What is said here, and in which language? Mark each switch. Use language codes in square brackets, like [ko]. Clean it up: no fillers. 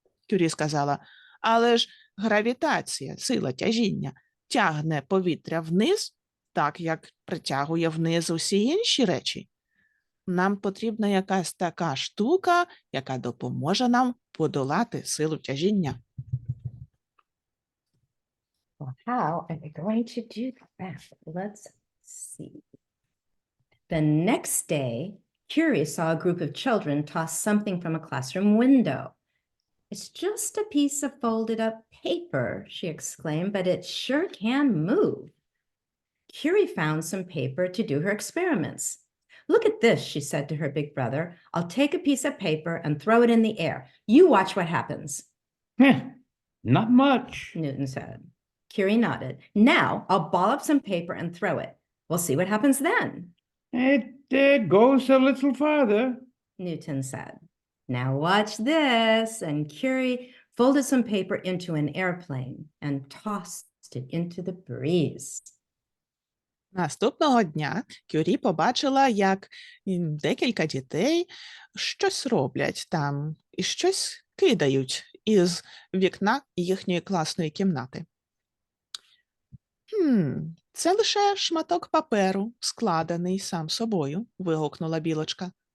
[uk] Кюрі сказала, але ж гравітація, сила тяжіння, тягне повітря вниз, так як притягує вниз усі інші речі. Нам потрібна якась така штука, яка допоможе нам подолати силу тяжіння. [en] Well, how are we going to do that? Let's see. The next day, Curie saw a group of children toss something from a classroom window. It's just a piece of folded up paper, she exclaimed, but it sure can move. Curie found some paper to do her experiments. Look at this, she said to her big brother. I'll take a piece of paper and throw it in the air. You watch what happens. Not much. Newton said. Curie nodded. Now I'll ball up some paper and throw it. We'll see what happens then. It goes a little farther. Newton said. Now watch this. And Curie folded some paper into an airplane and tossed it into the breeze. [uk] Наступного дня Кюрі побачила, як декілька дітей щось роблять там і щось кидають із вікна їхньої класної кімнати. Це лише шматок паперу, складений сам собою, вигукнула білочка.